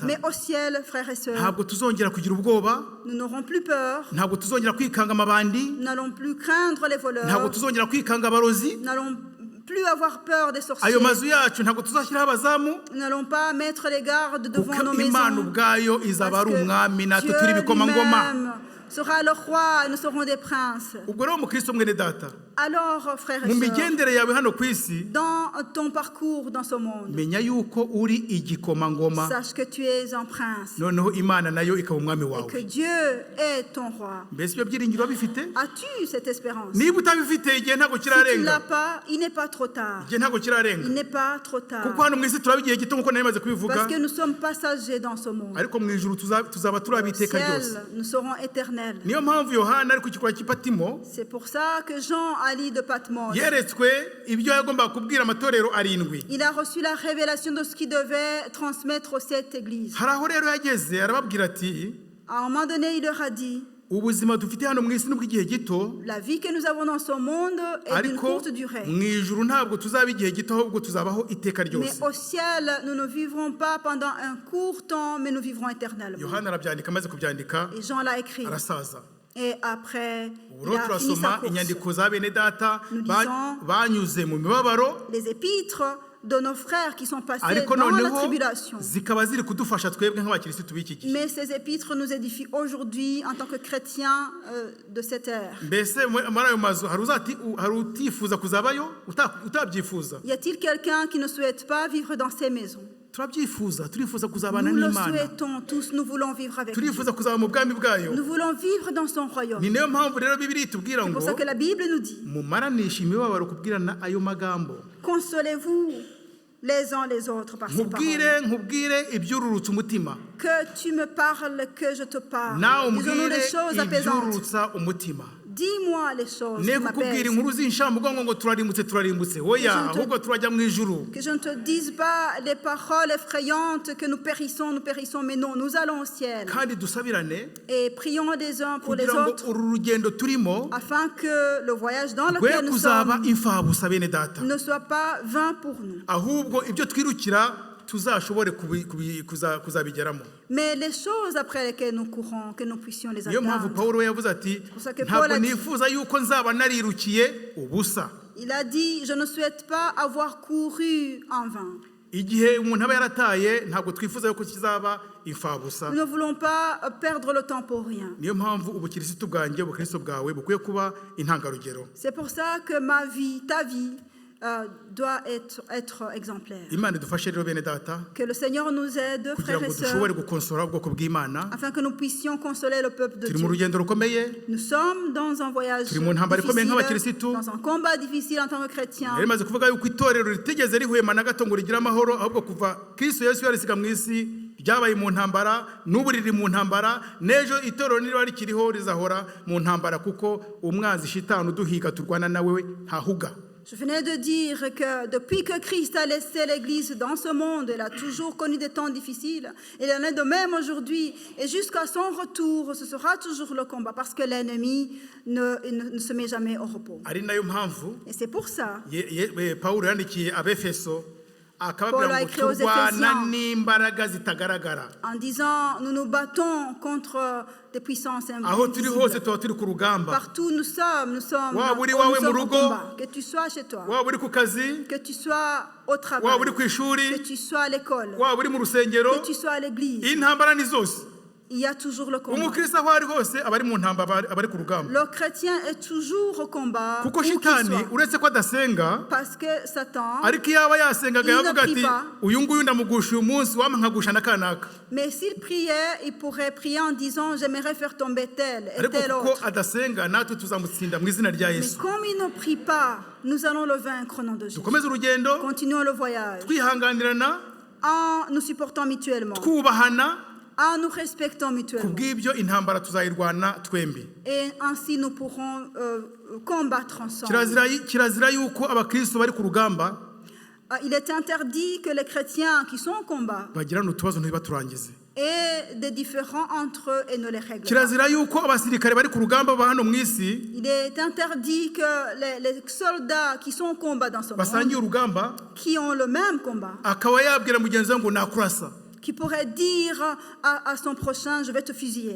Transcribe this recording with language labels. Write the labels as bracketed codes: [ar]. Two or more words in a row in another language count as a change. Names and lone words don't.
[fr] Mais au ciel, frères et sœurs, [rw] ntabwo tuzongera kugira ubwoba, [fr] nous n'aurons plus peur, [rw] ntabwo tuzongera kwikanga amabandi, [fr] nous n'allons plus craindre les [rw] ntabwo [fr] voleurs, [rw] tuzongera kwikanga abarozi. [fr] nous n'allons plus avoir peur des sorciers, [rw] Ayo mazu yacu ntabwo tuzashyiraho abazamu, [fr] nous n'allons pas mettre les gardes devant nos [rw] kuko Imana [fr] maisons, [rw] ubwayo izaba [fr] parce [rw] ari umwami [fr] que [rw] natwe [fr] Dieu [rw] turi ibikomangoma. [fr] lui-même sera le roi et nous serons des princes. [rw] Ubwo rero mukristo mwene data, [fr] Alors, frères et [rw] mu [fr] sœurs, [rw] migendere yawe hano ku isi, [fr] dans ton parcours dans ce monde, [rw] menya yuko uri igikomangoma, [fr] sache que tu es un prince [rw] noneho Imana nayo ikaba umwami [fr] et que [rw] wawe. [fr] Dieu est ton roi. [rw] Mbese ibyo byiringiro bifite? [fr] As-tu cette espérance? [rw] Niba utabifite igihe ntabwo [fr] Si tu ne l'as [rw] kirarenga, [fr] pas, il n'est pas trop tard. [rw] igihe ntabwo kirarenga, [fr] Il n'est pas trop tard. [rw] kuko hano mu isi turaba igihe gito nk'uko nari maze kubivuga, [fr] Parce que nous sommes passagers dans ce monde. [rw] ariko mu ijuru tuzaba turi [fr] Au [rw] abiteka ryose. [fr] ciel, nous serons éternels. [rw] Niyo mpamvu Yohana ari ku kirwa cy'Ipatimo [fr] C'est pour ça que Jean, à l'île de Patmos, [rw] yeretswe ibyo yagombaga kubwira amatorero arindwi. [fr] il a reçu la révélation de ce qu'il devait transmettre aux 7 églises. [rw] Hari aho rero yageze arababwira ati, [fr] À un moment donné, il leur a dit, [rw] ubuzima dufite hano mu isi n'ubw'igihe gito, [fr] la vie que nous avons dans ce monde est d'une [rw] ariko [fr] courte durée. [rw] mu ijuru ntabwo tuzaba igihe gito, ahubwo tuzabaho iteka [fr] Mais [rw] ryose. [fr] au ciel, nous ne vivrons pas pendant un court temps, mais nous vivrons éternellement. [rw] Yohana arabyandika, amaze kubyandika [fr] Et Jean l'a écrit. [rw] arasaza. [fr] Et après, [rw] Ubu [fr] il [rw] rero [fr] a fini sa [rw] turasoma [fr] course. [rw] inyandiko za bene data [fr] Nous lisons [rw] banyuze mu mibabaro, [fr] les épîtres de nos frères qui sont passés [rw] ariko [fr] dans la [rw] noneho [fr] tribulation. [rw] zikaba ziri kudufasha twebwe nk'abakirisitu b'iki gihe. [fr] Mais ces épîtres nous édifient aujourd'hui en tant que chrétiens de cette ère. [rw] Mbese muri ayo mazu hari utifuza kuzabayo utabyifuza? [fr] Y a-t-il quelqu'un qui ne souhaite pas vivre dans ces maisons? [rw] Turabyifuza, turifuza kuzabana [fr] Nous le [rw] n'Imana, [fr] souhaitons tous, nous voulons vivre avec lui. [rw] turifuza kuzaba mu bwami bwayo. [fr] Nous voulons vivre dans son royaume. [rw] Ni nayo mpamvu rero Bibiliya itubwira [fr] C'est [rw] ngo [fr] pour ça que la Bible nous dit, [rw] mumaranishe imibabaro kubwirana ayo magambo. [fr] consolez-vous les uns les autres par ces paroles. [rw] nkubwire ibyururutsa umutima, [fr] Que tu me parles, que je te parle. [rw] nawe [fr] Disons-nous [rw] umbwire [fr] les choses apaisantes. [rw] ibyururutsa umutima. [fr] Dis-moi les choses [rw] Ne [fr] qui [rw] kukubwira [fr] m'apaisent. [rw] inkuru z'inshamugongo ngo turarimbutse oya, [fr] Je ne te- [rw] ahubwo turajya mu ijuru. [fr] Que je ne te dise pas les paroles effrayantes que nous périssons, mais non, nous allons au ciel. [rw] Kandi dusabirane [fr] Et prions les uns pour les [rw] kugira ngo [fr] autres, [rw] uru rugendo turimo [fr] afin que le voyage dans [rw] rwe [fr] lequel nous [rw] kuzaba [fr] sommes [rw] imfabusa bene data, [fr] ne soit pas vain pour nous. [rw] ahubwo ibyo twirukira tuzashobore kuzabigeramo. [fr] Mais les choses après lesquelles nous courons, que nous puissions les [rw] Niyo mpamvu [fr] atteindre. [rw] Pawulo yavuze ati [fr] pour ça que Paul [rw] ntabwo [fr] a dit- [rw] nifuza yuko nzaba narirukiye ubusa. [fr] Il a dit, je ne souhaite pas avoir couru en vain. [rw] Igihe umuntu aba yarataye ntabwo twifuza yuko kizaba imfabusa. [fr] Nous ne voulons pas perdre le temps pour rien. [rw] Niyo mpamvu ubukirisitu bwanjye ubukristo bwawe bukwiye kuba intangarugero. [fr] C'est pour ça que ma vie, ta vie, doit être exemplaire. [rw] Imana idufashe rero bene data [fr] Que le Seigneur nous aide, [rw] kugira [fr] frères [rw] ngo [fr] et [rw] dushobore [fr] sœurs, [rw] gukonsora ubwoko bw'Imana. [fr] afin que nous puissions consoler le peuple de [rw] Turi mu [fr] Dieu. [rw] rugendo rukomeye, [fr] Nous sommes dans un voyage [rw] Turi mu ntambara ikomeye nk'abakirisitu. [fr] difficile, dans un combat difficile en tant que chrétien. [rw] yari imaze kuvuga yuko itorero ritigeze rihwema na gato ngo rigire amahoro, ahubwo kuva Kristo Yesu yarisiga mu isi ryabaye mu ntambara, n'ubu riri mu ntambara, n'ejo itorero niriba rikiriho rizahora mu ntambara, kuko umwanzi shitani uduhiga turwana nawe ntahuga. [fr] Je venais de dire que depuis que Christ a laissé l'Église dans ce monde, elle a toujours connu des temps difficiles. Il en est de même aujourd'hui. Et jusqu'à son retour, ce sera toujours le combat, parce que l'ennemi ne se met jamais au repos. [rw] Ari nayo mpamvu [fr] Et c'est pour ça, [rw] Pawulo yandikiye Abefeso [fr] Paul [rw] akababwira [fr] a [rw] ngo [fr] écrit aux [rw] turwana [fr] Éphésiens [rw] n'imbaraga zitagaragara. [fr] en disant, nous nous battons contre des puissances [rw] Aho turi hose [fr] invisibles. [rw] tuba turi ku rugamba, [fr] Partout nous sommes [rw] Waba uri [fr] nous [rw] wawe [fr] sommes [rw] mu [fr] au [rw] rugo, [fr] combat. Que tu sois chez toi, [rw] waba uri ku kazi, [fr] que tu sois au travail, [rw] waba uri ku ishuri, [fr] que tu sois à l'école, [rw] waba uri mu rusengero, [fr] que tu sois à l'église. [rw] intambara ni zose. [fr] Il y a toujours le combat. [rw] Umukristo aho ari hose aba ari mu ntambara, aba ari ku rugamba, [fr] Le chrétien est toujours au combat, [rw] kuko [fr] où qu'il [rw] shitani [fr] soit. [rw] uretse ko adasenga, [fr] Parce que Satan, [rw] ariko iyo aba yasengaga [fr] Il ne [rw] yavuga [fr] prie [rw] ati [fr] pas. [rw] uyu nguyu ndamugusha uyu munsi, wampa nkagusha na kanaka. [fr] mais s'il priait, il pourrait prier en disant, j'aimerais faire tomber tel et [rw] Ariko [fr] tel [rw] kuko [fr] autre. [rw] adasenga, natwe tuzamutsinda mu izina rya [fr] Mais [rw] Yesu. [fr] comme il ne prie pas, nous allons le vaincre au nom de Jésus. [rw] Dukomeze urugendo, [fr] Continuons le voyage [rw] twihanganirana, [fr] en nous supportant mutuellement, [rw] twubahana, [fr] en nous respectant mutuellement. [rw] kubw'ibyo intambara tuzayirwana twembi. [fr] Et ainsi nous pourrons combattre ensemble. [rw] Kirazira yuko abakristo bari ku rugamba [fr] Il est interdit que les chrétiens qui sont au combat [rw] bagirana utubazo ntibaturangize. [fr] aient des différends entre eux et ne les règlent pas. [rw] Kirazira yuko abasirikare bari ku rugamba ba hano mu isi [fr] Il est interdit que les soldats qui sont au combat dans ce [rw] basangiye [fr] monde, [rw] urugamba [fr] qui ont le même combat, [rw] akaba yabwira mugenzi we ngo nakurasa. [fr] qui pourraient dire à son prochain, je vais te fusiller.